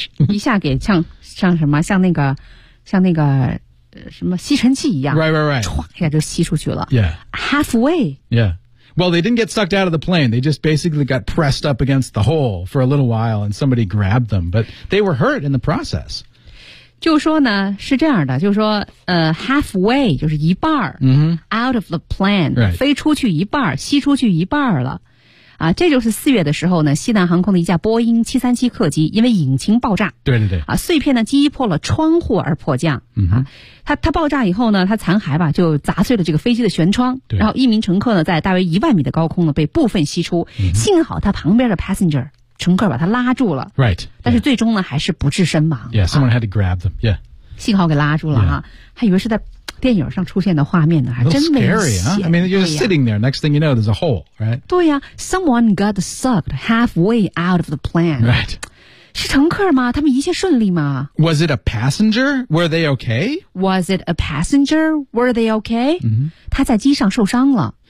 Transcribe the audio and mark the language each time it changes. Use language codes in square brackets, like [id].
[zh] 一下给像什么像那个什么吸尘器一样。 [en] Right, right, right. [zh] 一下就吸出去了。 [en] Yeah. Halfway. Yeah. Well, they didn't get sucked out of the plane. They just basically got pressed up against the hole for a little while and somebody grabbed them. But they were hurt in the process. [zh] 就说呢是这样的就说halfway, 就是一半、 [en] out of the plane,、 right. [zh] 飞出去一半吸出去一半了。啊，这就是四月的时候呢，西南航空的一架波音737客机因为引擎爆炸，对对对，啊，碎片呢击破了窗户而迫降，它爆炸以后呢，它残骸吧就砸碎了这个飞机的舷窗，对，然后一名乘客呢在大约10000米的高空呢被部分吸出，幸好他旁边的乘客把他拉住了 [en] ，right， [zh] 但是最终呢还是不治身亡 [en] ，yeah， someone had to grab them， yeah， [zh] 幸好给拉住了哈、还以为是在电影上出现的画面呢，还真危险。 [en] I mean, you're sitting there. Next thing you know, there's a hole, right? [zh] 对呀、 [en] someone got sucked halfway out of the plane. Right. [zh] 是乘客吗？他们一切顺利吗 [en] ？Was it a passenger? Were they okay? Was it a passenger? Were they okay?、 [zh] 他在机上受伤了。